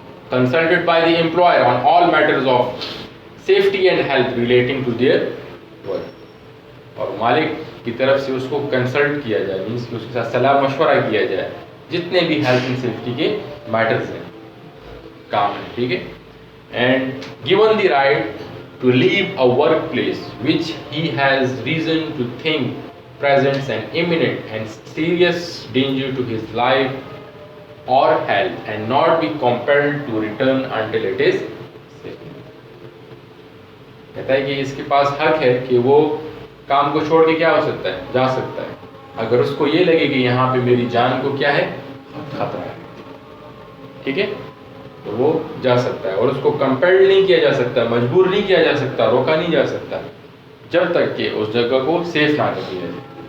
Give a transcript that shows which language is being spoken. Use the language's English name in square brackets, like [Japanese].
[English] consulted by the employer on all matters of safety and health relating to their work. [Urdu] اور مالک کی طرف سے اس کو کنسلٹ کیا جائے, مینس کہ اس کے ساتھ صلاح مشورہ کیا جائے جتنے بھی ہیلتھ اینڈ سیفٹی کے میٹرز ہیں, کام ہیں. ٹھیک ہے. [English] And given the right to leave a workplace which he has reason to think presents an imminent and serious danger to his life or health and not be compelled to return until it is safe. [Urdu] کہتا ہے کہ اس کے پاس حق ہے کہ وہ کام کو چھوڑ کے کیا ہو سکتا ہے, جا سکتا ہے, اگر اس کو یہ لگے کہ یہاں پہ میری جان کو کیا ہے, خطرہ ہے. ٹھیک ہے. تو وہ جا سکتا ہے, اور اس کو کمپیلڈ نہیں کیا جا سکتا, مجبور نہیں کیا جا سکتا, روکا نہیں جا سکتا, جب تک کہ اس جگہ کو سیف نہ کر دیا جائے.